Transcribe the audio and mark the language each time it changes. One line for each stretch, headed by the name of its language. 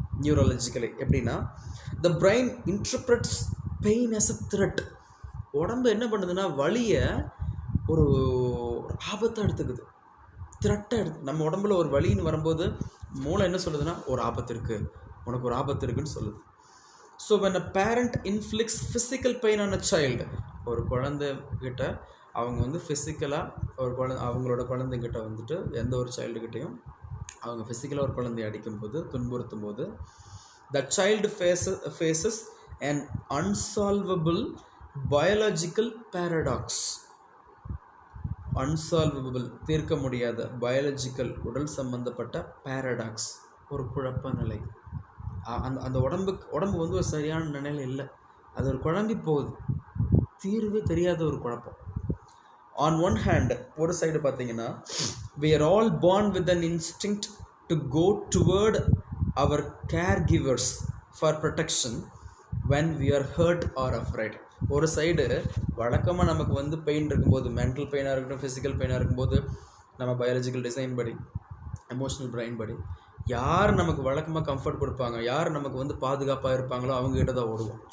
Tamil: நியூரலஜிக்கலி எப்படின்னா,
English: the brain interprets pain as a threat.
Tamil: உடம்பு என்ன பண்ணுதுன்னா வலியை ஒரு ஆபத்தை எடுத்துக்குது, த்ரெட்டாக எடுத்து. நம்ம உடம்புல ஒரு வலின்னு வரும்போது மூளை என்ன சொல்லுதுன்னா, ஒரு ஆபத்து இருக்குது, உனக்கு ஒரு ஆபத்து இருக்குன்னு சொல்லுது. So
English: when a parent inflicts physical pain on a child,
Tamil: ஒரு குழந்தைகிட்ட அவங்க வந்து ஃபிசிக்கலாக அவங்களோட குழந்தைகிட்ட வந்துட்டு எந்த ஒரு சைல்டுகிட்டையும் அவங்க ஃபிசிக்கலாக ஒரு குழந்தைய அடிக்கும்போது துன்புறுத்தும் போது,
English: the child faces an unsolvable biological paradox.
Tamil: அன்சால்வபிள், தீர்க்க முடியாத, பயாலஜிக்கல், உடல் சம்பந்தப்பட்ட பேரடாக்ஸ், ஒரு குழப்ப நிலை. அந்த உடம்பு வந்து ஒரு சரியான நிலையில் இல்லை, அது ஒரு குழம்பி போகுது, தீர்வே தெரியாத ஒரு குழப்பம்.
English: on one hand,
Tamil: ஒரு சைடு பார்த்தீங்கன்னா,
English: we are all born with an instinct to go toward our caregivers for protection when we are hurt or afraid.
Tamil: ஒரு சைடு வழக்கமாக நமக்கு வந்து பெயின் இருக்கும்போது, மென்டல் பெயினாக இருக்கட்டும், ஃபிசிக்கல் பெயினாக இருக்கும்போது, நம்ம பயாலஜிக்கல் டிசைன் படி, எமோஷனல் பிரெயின் படி, யார் நமக்கு வழக்கமாக கம்ஃபர்ட் கொடுப்பாங்க, யார் நமக்கு வந்து பாதுகாப்பாக இருப்பாங்களோ அவங்ககிட்ட தான் ஓடுவோம்.